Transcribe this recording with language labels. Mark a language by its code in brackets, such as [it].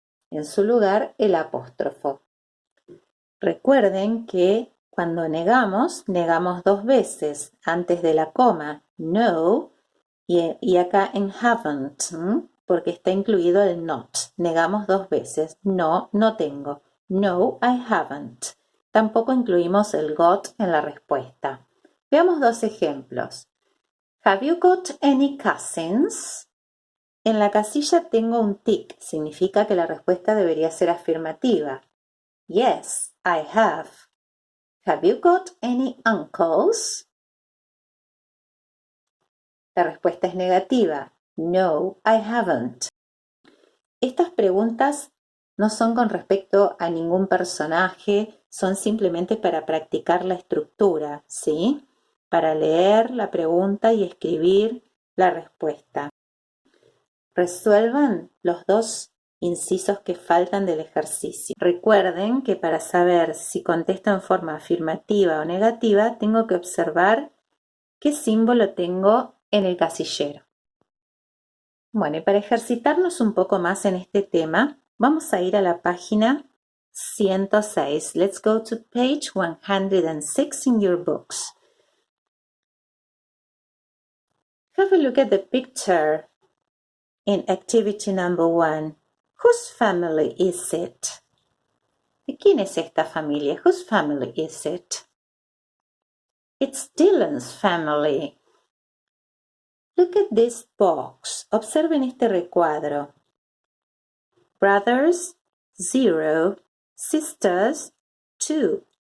[es] En su lugar, el apóstrofo. Recuerden que cuando negamos dos veces antes de la coma, no, y acá en haven't, porque está incluido el not. Negamos dos veces. No, no tengo. [en] No, I haven't. [es] Tampoco incluimos el got en la respuesta. Veamos dos ejemplos. [en] Have you got any cousins? [es] En la casilla tengo un tic. Significa que la respuesta debería ser afirmativa. [en] Yes, I have. Have you got any uncles? [es] La respuesta es negativa. [en] No, I haven't. [es] Estas preguntas no son con respecto a ningún personaje, son simplemente para practicar la estructura, ¿sí? Para leer la pregunta y escribir la respuesta. Resuelvan los dos incisos que faltan del ejercicio. Recuerden que para saber si contesto en forma afirmativa o negativa, tengo que observar qué símbolo tengo en el casillero. Bueno, y para ejercitarnos un poco más en este tema, vamos a ir a la página 106. [en] Let's go to page 106 in your books. Have a look at the picture in activity number 1. Whose family is it? [es] ¿De quién es esta familia? [en] Whose family is it? It's Dylan's family. Look at this box. [es] Observen este recuadro. [en] Brothers, 0. Sisters, 2.